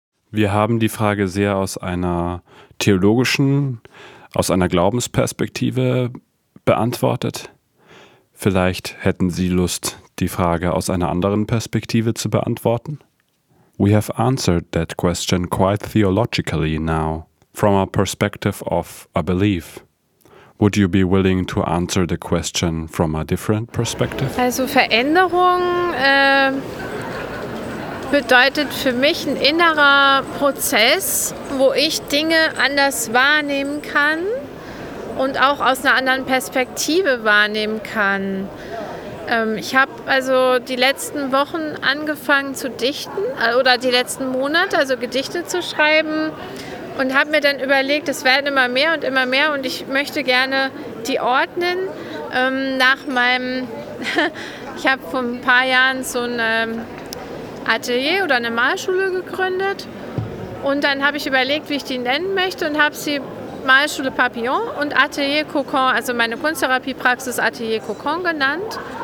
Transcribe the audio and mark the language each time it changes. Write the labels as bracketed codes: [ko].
[de] Wir haben die Frage sehr aus einer theologischen, aus einer Glaubensperspektive beantwortet. Vielleicht hätten Sie Lust, die Frage aus einer anderen Perspektive zu beantworten. [en] We have answered that question quite theologically now, from a perspective of a belief. Would you be willing to answer the question from a different perspective? [de] Also Veränderung bedeutet für mich ein innerer Prozess, wo ich Dinge anders wahrnehmen kann und auch aus einer anderen Perspektive wahrnehmen kann. Ich habe also die letzten Wochen angefangen zu dichten oder die letzten Monate, also Gedichte zu schreiben und habe mir dann überlegt, es werden immer mehr und immer mehr und ich möchte gerne die ordnen nach meinem, ich habe vor ein paar Jahren so ein Atelier oder eine Malschule gegründet und dann habe ich überlegt, wie ich die nennen möchte und habe sie Malschule Papillon und Atelier Cocon, also meine Kunsttherapiepraxis Atelier Cocon genannt.